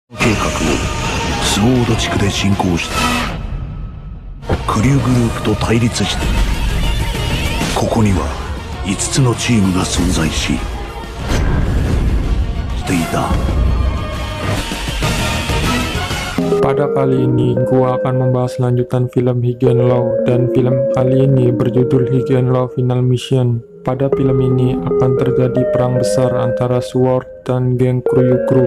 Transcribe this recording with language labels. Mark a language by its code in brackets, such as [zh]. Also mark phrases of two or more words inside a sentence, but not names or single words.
[ja] 計画をスウォード地区で進行してクリューグループと対立して、ここには5つのチームが存在していた。 [id] Pada kali ini, gua akan membahas lanjutan film Higuen Law, dan film kali ini berjudul Higuen Law Final Mission. Pada film ini akan terjadi perang besar antara SWORD dan geng Kruyu Group.